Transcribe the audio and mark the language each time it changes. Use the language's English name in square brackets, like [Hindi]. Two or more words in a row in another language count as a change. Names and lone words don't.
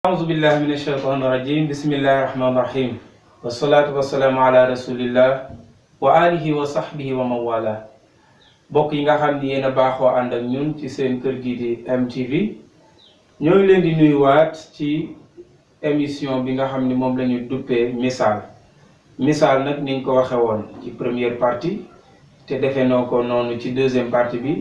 [Arabic] أعوذ بالله من الشيطان الرجيم بسم الله الرحمن الرحيم والصلاة والسلام على رسول الله وآله وصحبه ومن والاه [Wolof] bokk yi nga xam ni yéen a baaxoo ànd ak ñun ci seen kër gi di MTV ñoo ngi leen di nuyuwaat ci émission bi nga xam ni moom la ñu duppee misaal nag niñ ko waxe woon ci [French] première partie [Wolof] te defe noo ko noonu ci [French] deuxième partie [Wolof] bi